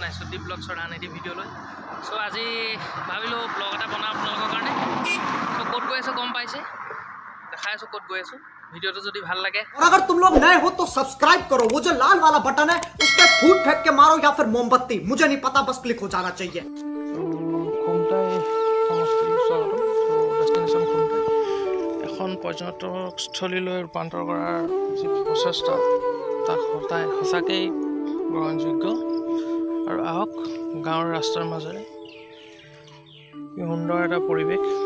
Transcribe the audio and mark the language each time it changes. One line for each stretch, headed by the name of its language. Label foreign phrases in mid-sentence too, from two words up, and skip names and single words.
Assamese: সন্দীপ ব্লগছৰ আন এটি ভিডিঅ' লৈ সো আজি ভাবিলোঁ ব্লগ এটা বনাওঁ আপোনালোকৰ কাৰণে সো ক'ত গৈ আছোঁ গম পাইছে দেখাই আছোঁ ক'ত গৈ আছোঁ
Hindi: वीडियो तो जो भल लगे और अगर तुम लोग नए हो तो सब्सक्राइब करो वो जो लाल वाला बटन है उस पर फूट फेंक के मारो या फिर मोमबत्ती मुझे नहीं पता बस क्लिक हो जाना चाहिए
Assamese: এখন পৰ্যটকস্থলীলৈ ৰূপান্তৰ কৰাৰ যি প্ৰচেষ্টা তাক সঁচাকেই গ্ৰহণযোগ্য আৰু আহক গাঁৱৰ ৰাস্তাৰ মাজেৰে কি সুন্দৰ এটা পৰিৱেশ